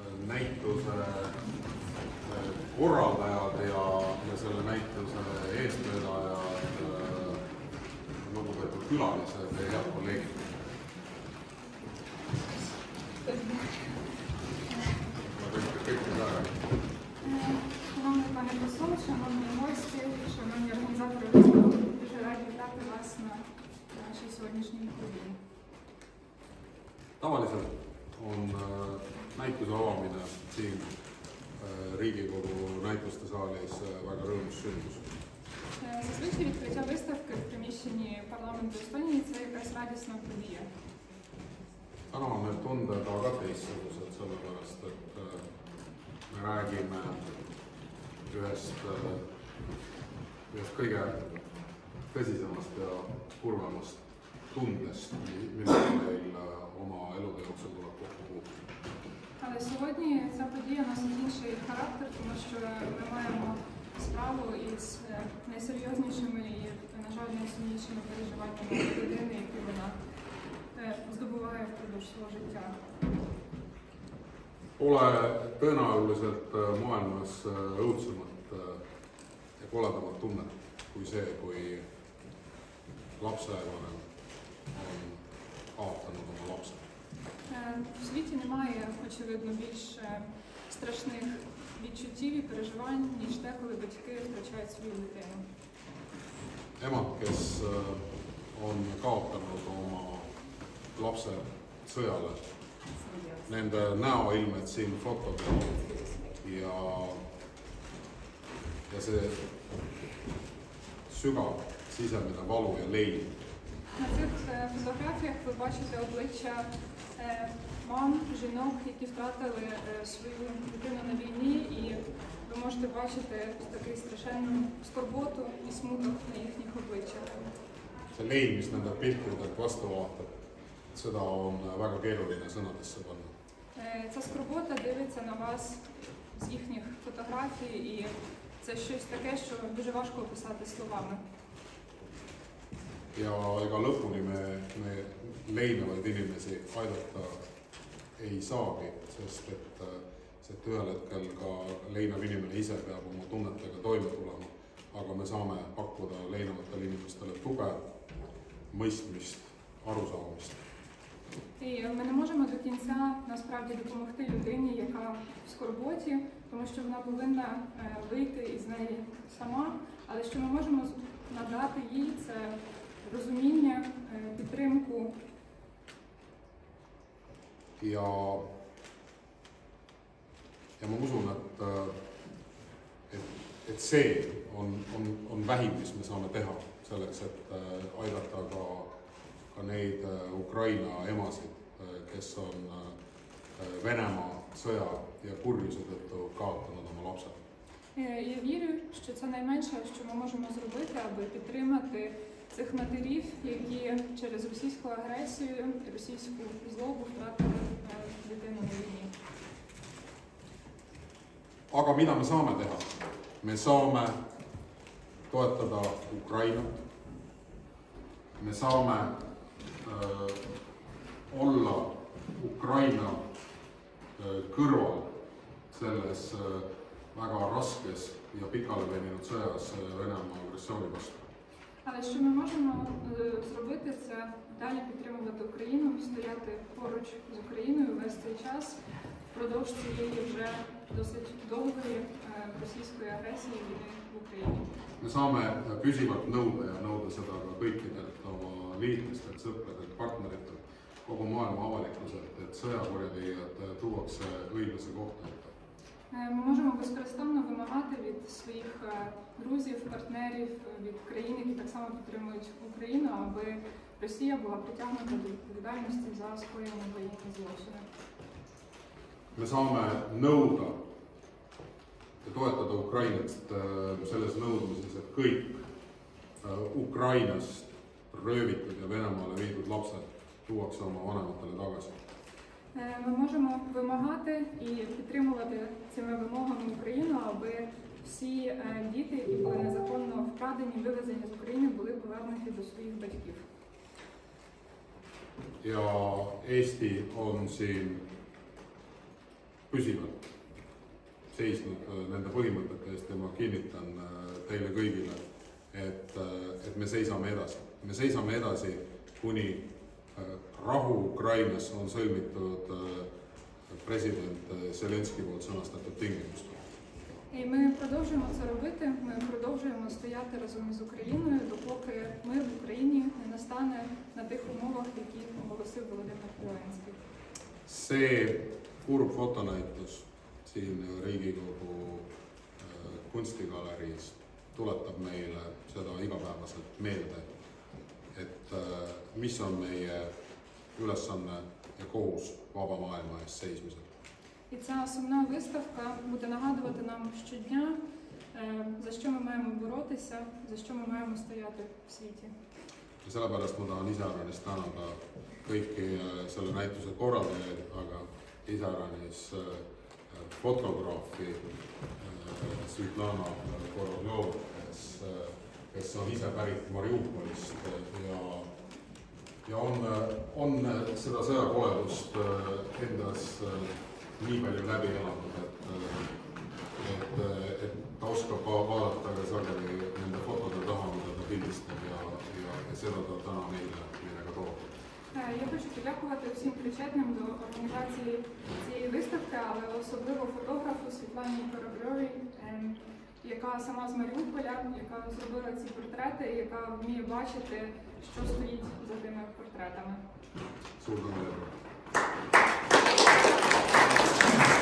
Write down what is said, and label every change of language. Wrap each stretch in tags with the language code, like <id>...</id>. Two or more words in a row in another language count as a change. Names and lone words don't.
<et>näituse korraldajad ja selle näituse eestvedajad, lugupeetud külalised ja head kolleegid.</et> <uk>Шановний пане посол, шановні гості, шановні організатори виставки, дуже раді вітати вас на нашій сьогоднішній події.</uk> <et>Tavaliselt on näituse avamine siin Riigikogu näituste saalis väga rõõmus sündmus.</et> <uk>Зазвичай відкриття виставки в приміщенні парламенту Естонії – це якась радісна подія.</uk> <et>Täna on need tunded aga teistsugused, sellepärast et me räägime ühest kõige tõsisemast ja kurvemast tundest, millega meil oma elude jooksul tuleb kokku puutuda.</et> <uk>Але сьогодні ця подія носить інший характер, тому що ми маємо справу із найсерйознішими і, на жаль, найсумнішими переживаннями людини, які вона здобуває впродовж свого життя.</uk> <et>Pole tõenäoliselt maailmas õudsemat ja koledamat tunnet kui see, kui lapsevanem on kaotanud oma lapse.</et> <uk>В світі немає, очевидно, більш страшних відчуттів і переживань, ніж те, коли батьки втрачають свою дитину.</uk> <et>Emad, kes on kaotanud oma lapse sõjale, nende näoilmed siin fotodel ja see sügav sisemine valu ja lein.</et> <uk>На цих фотографіях ви бачите обличчя мам, жінок, які втратили свою дитину на війні, і ви можете бачити такий страшенну скорботу і смуток на їхніх обличчях.</uk> <et>See lein, mis nende piltidelt vastu vaatab, seda on väga keeruline sõnadesse panna.</et> <uk>Ця скорбота дивиться на вас з їхніх фотографій, і це щось таке, що дуже важко описати словами.</uk> <et>Ja ega lõpuni me leinavaid inimesi aidata ei saagi, sest et ühel hetkel ka leinav inimene ise peab oma tunnetega toime tulema, aga me saame pakkuda leinavatele inimestele tuge, mõistmist, arusaamist.</et> <uk>І ми не можемо до кінця насправді допомогти людині, яка в скорботі, тому що вона повинна вийти із неї сама, але що ми можемо надати їй – це розуміння, підтримку.</uk> <et>Ja ma usun, et see on vähim, mis me saame teha selleks, et aidata ka neid Ukraina emasid, kes on Venemaa sõja ja kurjuse tõttu kaotanud oma lapsed.</et> <uk>Я вірю, що це найменше, що ми можемо зробити, аби підтримати цих матерів, які через російську агресію, російську злобу втратили дитину на війні.</uk> <et>Aga mida me saame teha? Me saame toetada Ukrainat. Me saame olla Ukraina kõrval selles väga raskes ja pikale veninud sõjas Venemaa agressiooni vastu.</et> <uk>Але що ми можемо зробити, це далі підтримувати Україну, стояти поруч з Україною весь цей час, впродовж цієї вже досить довгої російської агресії війни в Україні.</uk> <et>Me saame püsivalt nõuda ja nõuda seda ka kõikidelt oma liitlastelt, sõpradelt, partneritelt, kogu maailma avalikkuselt, et sõjakurjategijad tuuakse õiglase kohta ette.</et> <uk>Ми можемо безперестанно вимагати від своїх друзів, партнерів, від країн, які так само підтримують Україну, аби Росія була притягнута до відповідальності за скоєні воєнні злочини.</uk> <et>Me saame nõuda ja toetada Ukrainat selles nõudmises, et kõik Ukrainast röövitud ja Venemaale viidud lapsed tuuakse oma vanematele tagasi.</et> <uk>Ми можемо вимагати і підтримувати цими вимогами Україну, аби всі діти, які були незаконно вкрадені, вивезені з України, були повернуті до своїх батьків.</uk> <et>Ja Eesti on siin püsivalt seisnud nende põhimõtete eest ja ma kinnitan teile kõigile, et me seisame edasi. Me seisame edasi, kuni rahu Ukrainas on sõlmitud president Zelenskõi poolt sõnastatud tingimustel.</et> <uk>І ми продовжуємо це робити, ми продовжуємо стояти разом із Україною, допоки мир в Україні не настане на тих умовах, які оголосив Володимир Зеленський.</uk> <et>See kurb fotonäitus siin Riigikogu kunstigaleriis tuletab meile seda igapäevaselt meelde, et mis on meie ülesanne ja kohus vaba maailma eest seismisel.</et> <uk>І ця сумна виставка буде нагадувати нам щодня, за що ми маємо боротися, за що ми маємо стояти в світі.</uk> <et>Ja sellepärast ma tahan iseäranis tänada kõiki selle näituse korraldajaid, aga iseäranis fotograafi Svetlana Koroljov, kes on ise pärit Mariupolist ja on seda sõjakoledust endas nii palju läbi elanud, et ta oskab vaadata ka sageli nende fotode taha, mida ta pildistab ja seda ta täna meile ka toob.</et> <uk>Я хочу подякувати всім причетним до організації цієї виставки, але особливо фотографу Світлані Корабльовій, яка сама з Маріуполя, яка зробила ці портрети, яка вміє бачити, що стоїть за тими портретами.</uk> <et>Suur tänu teile!</et>